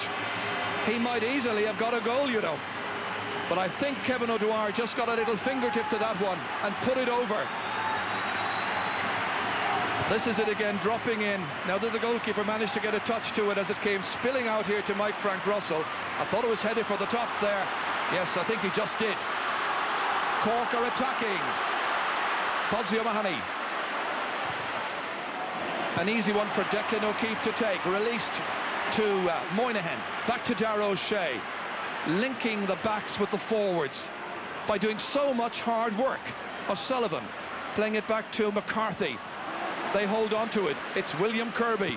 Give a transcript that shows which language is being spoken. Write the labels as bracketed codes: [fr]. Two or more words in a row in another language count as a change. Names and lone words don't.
[en] He might easily have got a goal, you know. But I think Kevin O'Dwyer just got a little fingertip to that one and put it over. This is it again, dropping in. Now that the goalkeeper managed to get a touch to it as it came spilling out here to Mike Frank Russell. I thought it was headed for the top there. Yes, I think he just did. Cork are attacking. Podsy O'Mahony. An easy one for Declan O'Keefe to take. Released to Moynihan. Back to Darragh O'Shea. Linking the backs with the forwards by doing so much hard work. O'Sullivan playing it back to McCarthy. They hold on to it. It's William Kirby.